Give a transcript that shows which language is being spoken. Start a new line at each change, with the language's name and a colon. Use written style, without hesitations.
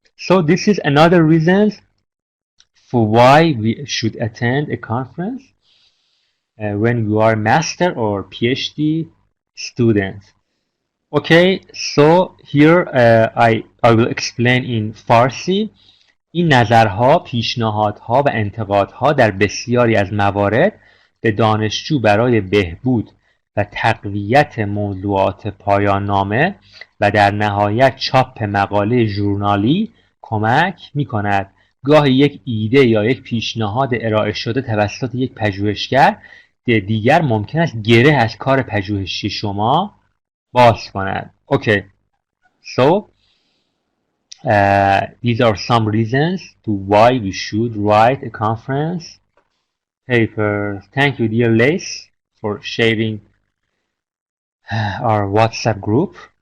English: So this is another reason for why we should attend a conference when you are master or PhD student. Okay, so here I will explain in فارسی.
Persian: این نظرها، پیشنهادها و انتقادها در بسیاری از موارد به دانشجو برای بهبود و تقویت موضوعات پایان نامه و در نهایت چاپ مقاله ژورنالی کمک می کند. گاهی یک ایده یا یک پیشنهاد ارائه شده توسط یک پژوهشگر دیگر ممکن است گره از کار پژوهشی شما باز کند.
English: Okay, so these are some reasons to why we should write a conference paper. Thank you, dear Lace, for sharing our WhatsApp group.